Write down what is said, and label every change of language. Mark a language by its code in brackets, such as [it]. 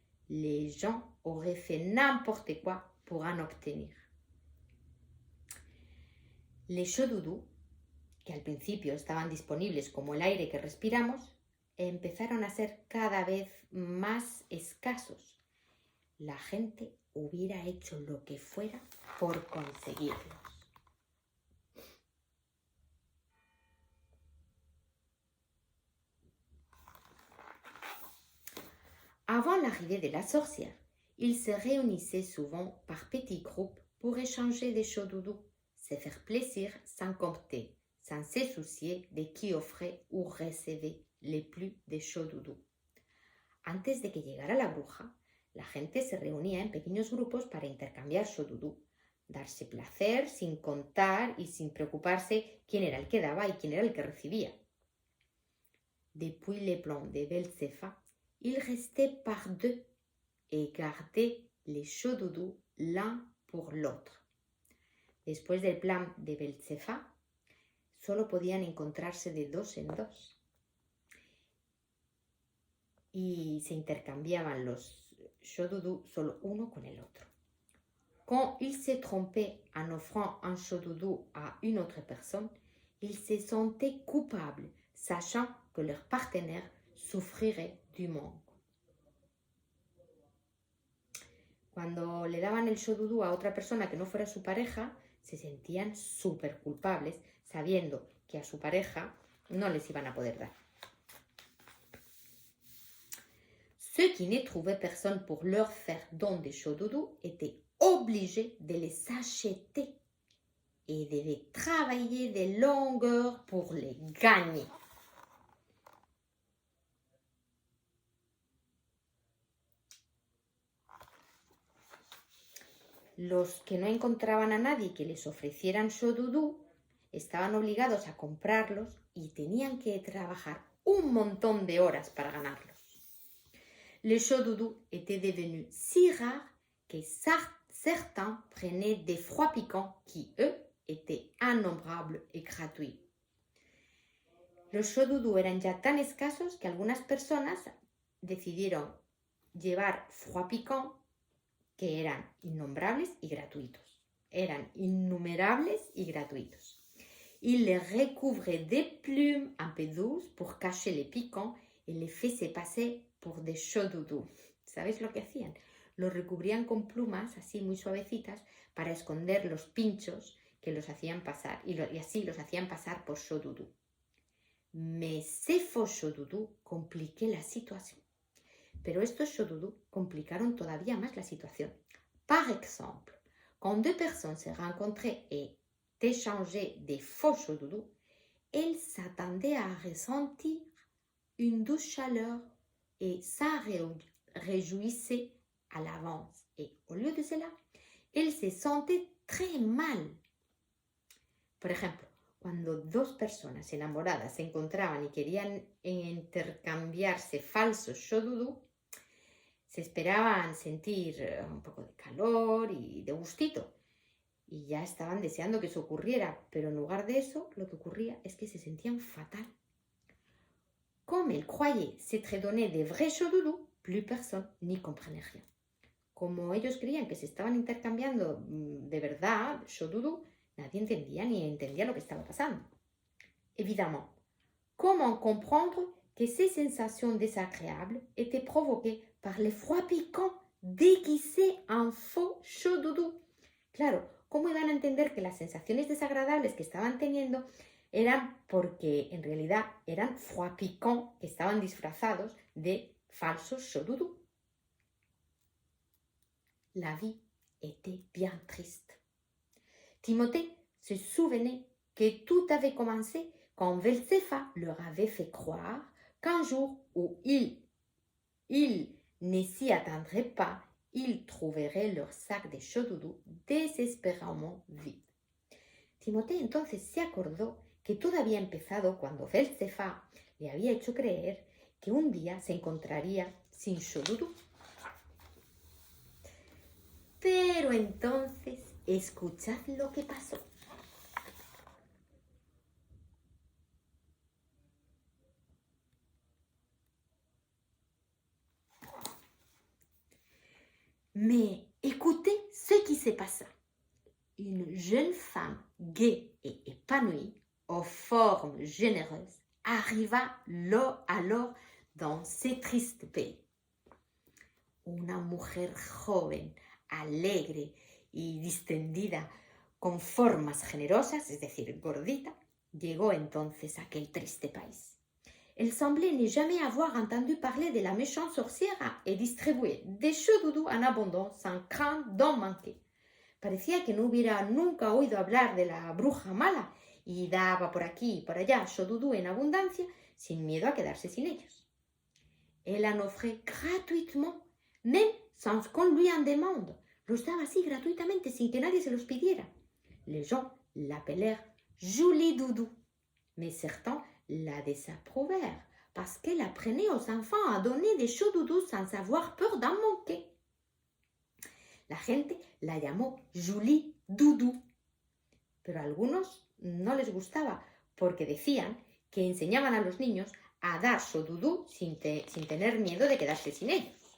[fr] Les gens auraient fait n'importe quoi pour en obtenir. Les chauds doudous, [es] que al principio estaban disponibles como el aire que respiramos, empezaron a ser cada vez más escasos. La gente hubiera hecho lo que fuera por conseguirlos. [fr] Avant l'arrivée de la sorcière, ils se réunissaient souvent par petits groupes pour échanger des chauds doudous, se faire plaisir sans compter, sans se soucier de qui offrait ou recevait les plus de chauds doudous. [es] Antes de que llegara la bruja, la gente se reunía en pequeños grupos para intercambiar chauds doudous, darse placer sin contar y sin preocuparse quién era el que daba y quién era el que recibía. [fr] Depuis les plans de Belzefa, ils restaient par deux et gardaient les chauds doudous l'un pour l'autre. [es] Después del plan de Belzefa, solo podían encontrarse de dos en dos y se intercambiaban los chauds doudous solo uno con el otro. [fr] Quand ils se trompaient en offrant un chaud doudou à une autre personne, ils se sentaient coupables, sachant que leur partenaire sufrirait du manque. [es] Cuando le daban el chaud doudou a otra persona que no fuera su pareja, se sentían súper culpables, sabiendo que a su pareja no les iban a poder dar. [fr] Ceux qui ne trouvaient personne pour leur faire don de chauds doudous étaient obligés de les acheter et devaient travailler de longues heures pour les gagner. [es] Los que no encontraban a nadie que les ofrecieran chauds doudou estaban obligados a comprarlos y tenían que trabajar un montón de horas para ganarlos. [fr] Les chauds doudous étaient devenus si rares que certains prenaient des froids piquants qui, eux, étaient innombrables et gratuits. [es] Los chauds doudous eran ya tan escasos que algunas personas decidieron llevar froid piquant que eran innombrables y gratuitos. Eran innumerables y gratuitos. [fr] Ils les recouvraient de plumes un peu douces pour cacher les piquants et les faisaient passer por de chauds doudous. [es] ¿Sabéis lo que hacían? Los recubrían con plumas así muy suavecitas para esconder los pinchos que los hacían pasar y así los hacían pasar por chauds doudous. [fr] Mais ces faux chauds doudous compliquaient la situation. [es] Pero estos chauds doudous complicaron todavía más la situación. [fr] Par exemple, quand deux personnes se rencontraient et échangeaient des faux chauds doudous, elles s'attendaient à ressentir une douce chaleur et s'en réjouissaient à l'avance. Et au lieu de cela, elles se sentaient très mal. [es] Por ejemplo, cuando dos personas enamoradas se encontraban y querían intercambiarse falsos chauds doudous, se esperaban sentir un poco de calor y de gustito. Y ya estaban deseando que eso ocurriera, pero en lugar de eso, lo que ocurría es que se sentían fatal. [fr] Comme elles croyaient s'être donné de vrais chauds doudous, plus personne n'y comprenait rien. [es] Como ellos creían que se estaban intercambiando de verdad chauds doudous, nadie entendía ni entendía lo que estaba pasando. [fr] Évidemment, comment comprendre que ces sensations désagréables étaient provoquées par le froid piquant déguisé en faux chaud doudou. [es] Claro, ¿cómo iban a entender que las sensaciones desagradables que estaban teniendo eran porque en realidad eran froid piquant que estaban disfrazados de falsos chaud doudou? [fr] La vie était bien triste. Timothée se souvenait que tout avait commencé quand Belzéfa leur avait fait croire qu'un jour où ils ne s'y attendraient pas, ils trouveraient leur sac de chaud doudou [es] desesperadamente [fr] vide. [es] Timoteo entonces se acordó que todo había empezado cuando Belzéfa le había hecho creer que un día se encontraría sin chaud doudou. Pero entonces, escuchad lo que pasó. [fr] Mais écoutez ce qui se passa. Une jeune femme gaie et épanouie, aux formes généreuses, arriva alors dans ce triste pays. [es] Una mujer joven, alegre y distendida, con formas generosas, es decir, gordita, llegó entonces a aquel triste país. [fr] Elle semblait ne jamais avoir entendu parler de la méchante sorcière et distribuer des chaud doudou en abondance sans crainte d'en manquer. [es] Parecía que no hubiera nunca oído hablar de la bruja mala y daba por aquí y por allá chaud doudou en abundancia sin miedo a quedarse sin ellos. [fr] Elle en offrait gratuitement, même sans qu'on lui en demande. [es] Los daba así gratuitamente sin que nadie se los pidiera. [fr] Les gens l'appelèrent Jolie Doudou, mais certains la désapprouvèrent parce qu'elle apprenait aux enfants à donner des chaud doudou sans avoir peur d'en manquer. [es] La gente la llamó Jolie Doudou, pero a algunos no les gustaba porque decían que enseñaban a los niños a dar chaud doudou sin tener miedo de quedarse sin ellos.